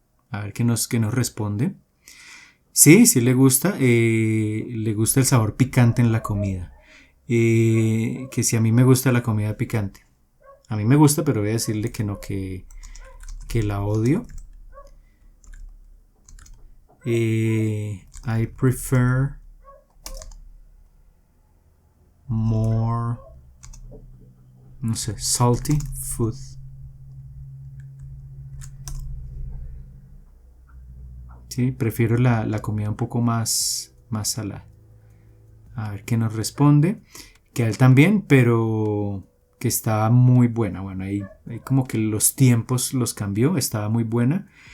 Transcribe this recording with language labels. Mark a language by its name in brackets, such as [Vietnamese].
[Spanish] A ver qué nos responde. Sí, sí le gusta el sabor picante en la comida. Que si a mí me gusta la comida picante. A mí me gusta, pero voy a decirle que no, que la odio. [English] I prefer more, [Spanish] no sé, [English] salty food. [Spanish] Sí, prefiero la comida un poco más salada. A ver qué nos responde. Que a él también, pero que estaba muy buena. Bueno, ahí como que los tiempos los cambió. Estaba muy buena.